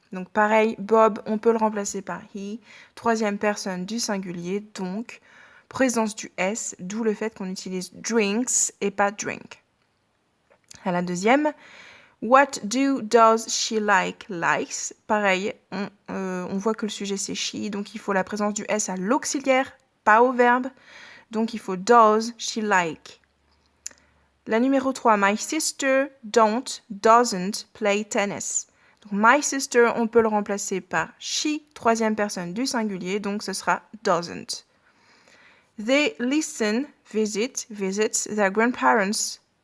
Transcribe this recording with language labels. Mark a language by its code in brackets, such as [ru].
[fr] Donc, pareil, Bob, on peut le remplacer par he, troisième personne du singulier, donc présence du S, d'où le fait qu'on utilise drinks et pas drink. À la deuxième, [en] What does she like, likes. [fr] Pareil, on voit que le sujet c'est she, donc il faut la présence du S à l'auxiliaire, pas au verbe. Donc il faut [en] does she like. [fr] La numéro 3, [en] my sister doesn't play tennis. [fr] Donc [en] my sister, [fr] on peut le remplacer par she, troisième personne du singulier, donc ce sera [en] doesn't. They visits their grandparents.